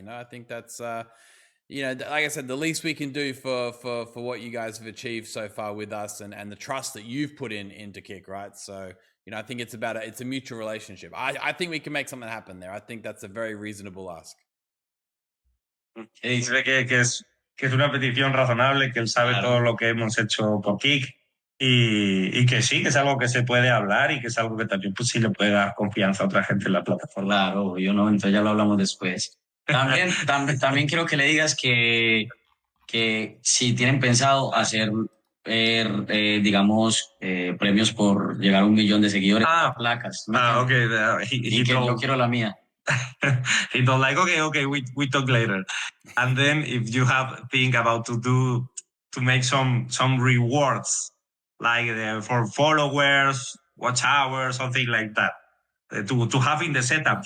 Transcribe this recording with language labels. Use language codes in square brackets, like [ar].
[en] I think that's like I said, the least we can do for what you guys have achieved so far with us, and the trust that you've put into Kick, right? So. I think it's a mutual relationship. I think we can make something happen there. I think that's a very reasonable ask. [es] Dice que es una petición razonable, que él sabe todo lo que hemos hecho por Kick y que sí, que es algo que se puede hablar y que es algo que también pues sí le puede dar confianza a otra gente en la plataforma. Claro, entonces ya lo hablamos después. También quiero que le digas que si tienen pensado hacer digamos, premios por llegar a 1 millón de seguidores, placas. [en] Okay. [es] Y que yo quiero la mía. [en] He told like, okay, we talk later. And then if you have think about to make some rewards, like for followers, watch hours, something like that. To have in the setup,